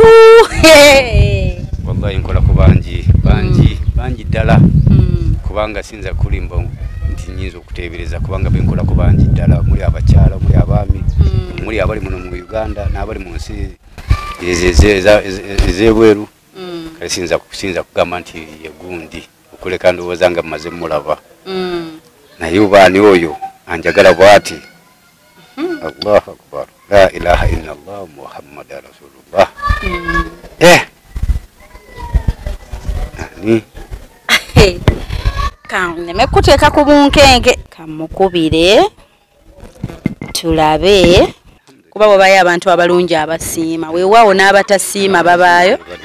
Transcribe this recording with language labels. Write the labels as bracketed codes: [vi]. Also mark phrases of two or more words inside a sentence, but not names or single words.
[lg] wallahi nkola ku bangi ddala kubanga sinza kulimba nti nyinza okuteebereza kubanga benkola ku bangi ddala muli abakyala muli abaami muli abali muno mu Uganda n'abali mu nsi ez'ebweru kale sinza kugamba nti yegundi okuleka ndowooza nga mmaze mulaba naye obaani oyo anjagala bw'ati [ar] الله أكبر لا إله إلا الله محمدا رسول الله [lg] ani kaneme kuteeka ku bunkenge kamukubire tulabe kuba bwebayo abantu abalungi abasiima weewaawo n'abatasiima babaayo